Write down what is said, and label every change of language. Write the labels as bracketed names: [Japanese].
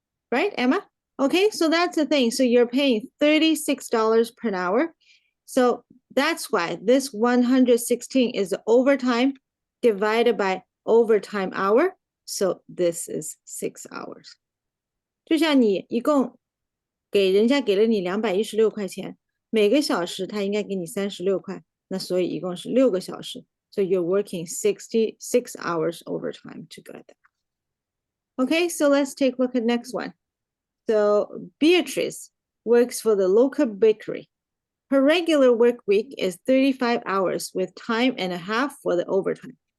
[English] Right, Emma? Okay, so that's the thing. So you're paying $36 per hour. So that's why this 116 is overtime divided by overtime hour. So this is 6 hours. [Chinese] 就像你一共人家给了你216块钱，每个小时他应该给你36块，那所以一共是6个小时。 [English] So you're working 66 hours overtime to get that. Okay, so let's take a look at next one. So Beatrice works for the local bakery. Her regular work week is 35 hours with time and a half for the overtime.